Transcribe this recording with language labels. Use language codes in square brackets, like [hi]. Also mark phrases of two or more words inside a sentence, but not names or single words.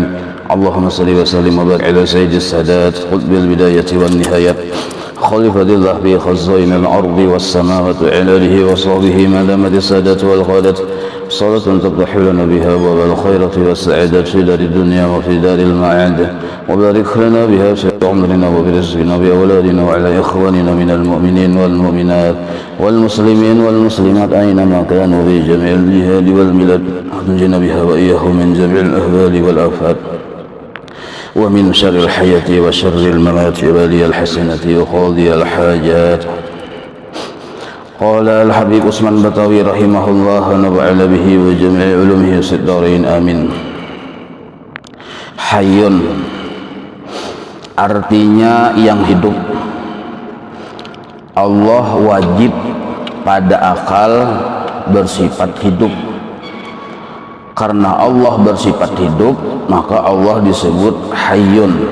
[ar] اللهم صل وسلم وبارك على سيد السادات قطب البداية والنهايات خليفة الله بخزائن الأرض والسماوات وآله و وصحبه ما دامت السادات والغدوات صلاة تفدى لنا بها وبالخيرات والسعادات في دار الدنيا وفي دار المعاد وبارك لنا بها في عمرنا وبرزقنا بأولادنا وعلى إخواننا من المؤمنين والمؤمنات والمسلمين والمسلمات أينما كانوا بجميع الجهاد والميلاد نجينا بها وإياه من جميع الأهوال والآفات ومن شر الحياة وشر الممات وبالي الحسنة وقاضي الحاجات. قال الحبيب عثمان بطاوي رحمه الله ونفعنا به وجميع علومه في الدارين آمين. [id] Hayyun artinya yang hidup. Allah wajib pada akal bersifat hidup. Karena Allah bersifat hidup, maka Allah disebut Hayyun.